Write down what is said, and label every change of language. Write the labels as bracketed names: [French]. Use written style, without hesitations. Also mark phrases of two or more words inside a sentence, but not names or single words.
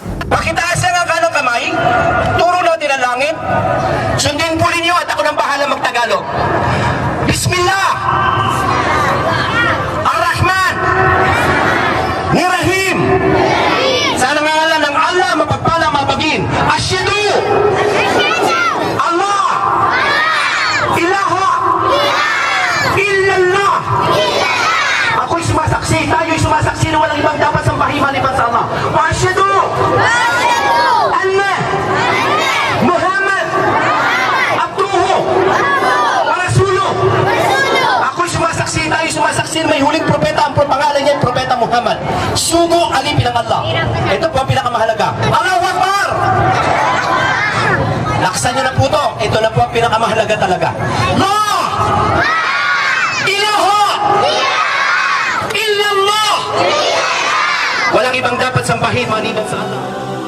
[Filipino] Pakitaas lang ang kanang kamay. Turo natin ang langit. Sundin po ninyo at ako nang bahala magtagalog. [Arabic] بسم الله! الرحمن! Ni-Rahim! [Filipino] Sa ngalan ng Allah, mapagpala, mapagin. [Arabic] Asyadu! Allah! إله! إلا الله! [Filipino] Ako'y sumasaksi, tayo'y sumasaksi na walang ibang dapat sambahin maliban sa Allah. [Arabic] وأشهد! أن! محمد! عبده! ورسوله! [Filipino] Ako'y sumasaksi, tayo'y sumasaksi na may huling propeta, ang pangalan niya, Propeta Muhammad. Sugo, alipin ng Allah. Ito po ang pinakamahalaga. [Arabic] الله أكبر! [Filipino] Laksan niyo na po ito. Ito na po ang pinakamahalaga talaga. [Arabic] لا! إله! إلا الله! [Filipino] Walang ibang dapat sambahin maliban sa Allah.